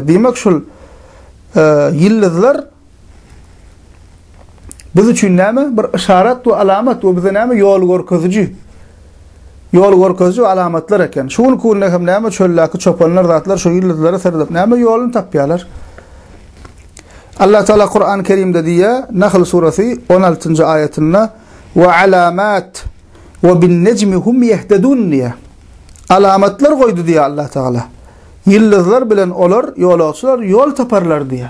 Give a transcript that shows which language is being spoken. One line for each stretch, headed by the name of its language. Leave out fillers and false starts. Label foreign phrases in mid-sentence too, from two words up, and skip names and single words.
Turkmen: Diýmek şul yıldızlar biz üçün näme bir işaret we alamat we bize näme ýol görkeziji alamatlar eken. Şuň kunna hem näme çölläki çopanlar zatlar şu yıldızlara seredip näme ýoluny tapýarlar.
Turkish: Allah Teala Kur'an-ı Kerim'de diye Nahl suresi 16. ayetinde
Arabic: وعلامات وبالنجم هم يهتدون
Turkish: diye alamatlar koydu diye Allah Teala.
Turkmen: Yıldızlar bilen olar yolçular yol taparlar diye.